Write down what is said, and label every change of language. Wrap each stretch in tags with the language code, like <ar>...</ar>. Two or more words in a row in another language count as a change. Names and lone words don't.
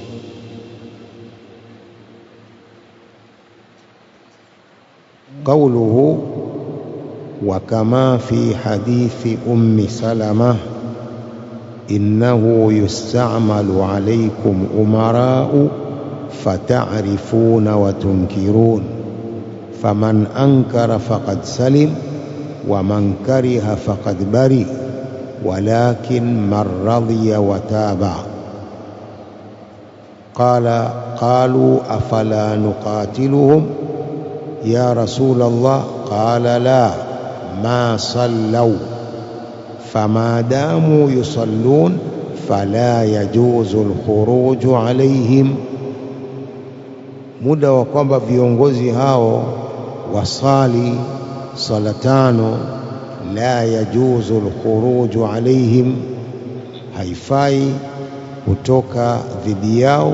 <ar>قوله وكما في حديث أم سلمة إنه يستعمل عليكم أمراء فتعرفون وتنكرون فمن أنكر فقد سلم ومن كره فقد برئ ولكن من رضي وتابع. قالوا أفلا نقاتلهم يا رسول الله? قال لا ما صلوا فما داموا يصلون فلا يجوز الخروج عليهم.</ar> <sw>Muda wa kwamba viongozi hao wasali sala tano,</sw> <ar>لا يجوز الخروج عليهم,</ar> <sw>haifai kutoka dhidi yao.</sw>